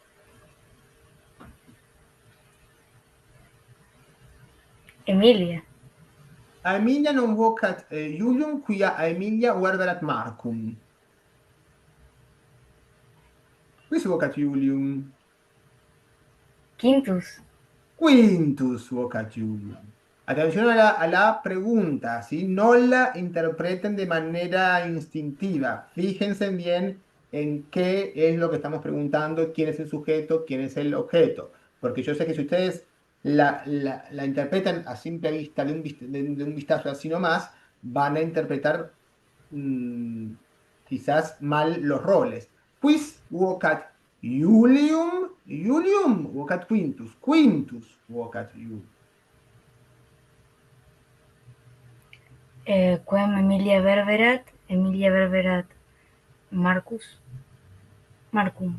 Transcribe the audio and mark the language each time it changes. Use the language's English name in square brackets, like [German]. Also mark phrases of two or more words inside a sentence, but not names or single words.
[Latin] Emilia. A Emilia non vocat Julium, quia a Emilia verberat Marcum. Quis vocat Julium. Quintus. Quintus vocat Julium. [Spanish] Atención a la pregunta, ¿sí? No la interpreten de manera instintiva. Fíjense bien en qué es lo que estamos preguntando, quién es el sujeto, quién es el objeto. Porque yo sé que si ustedes la interpretan a simple vista, de un vistazo así nomás, van a interpretar mm, quizás mal los roles. [Latin] Quis vocat Julium, Julium vocat Quintus, Quintus vocat Julium. Quem Emilia verberat Marcus. Marcum.